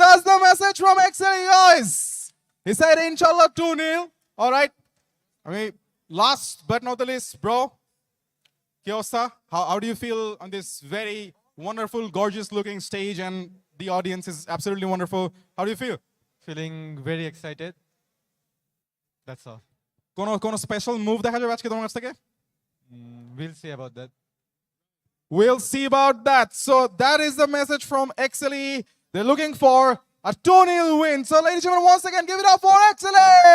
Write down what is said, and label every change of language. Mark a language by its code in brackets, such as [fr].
[en] That's the message from XLE guys. He said Inshallah 2-0. All right. I mean, last but not the least, bro. Kyosa, how do you feel on this very wonderful, gorgeous looking stage and the audience is absolutely wonderful. How do you feel? Feeling very excited. That's all. [bn] Kono special move দেখা যাবে আজকে তোমার কাছ থেকে? [en] We'll see about that. We'll see about that. So that is the message from XLE. They're looking for a 2-0 win. So ladies and gentlemen, once again, give it up for XLE!